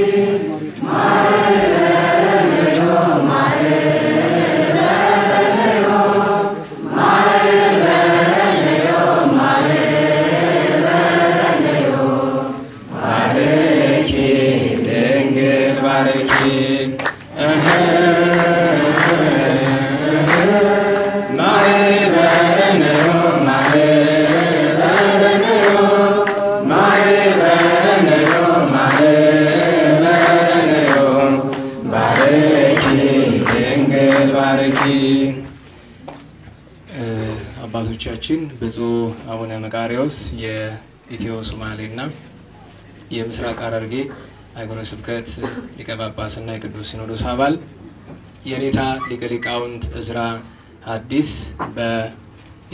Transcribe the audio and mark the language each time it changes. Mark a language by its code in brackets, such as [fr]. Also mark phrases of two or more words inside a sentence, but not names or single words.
[gez] ማኅበረነዮ ማኅበረነዮ ማኅበረነዮ ማኅበረነዮ ባርኪ ድንግል ባርኪ ማኅበረነዮ ማኅበረነዮ ማኅበረነዮ ማኅበረነዮ ባርኪ ድንግል ባርኪ። [am] አባቶቻችን ብፁዕ አቡነ መቃርዮስ የኢትዮ ሶማሌና የምስራቅ ሐረርጌ ሀገረ ስብከት ሊቀ ጳጳስና የቅዱስ ሲኖዶስ አባል የኔታ ሊቀ ሊቃውንት ዕዝራ ሐዲስ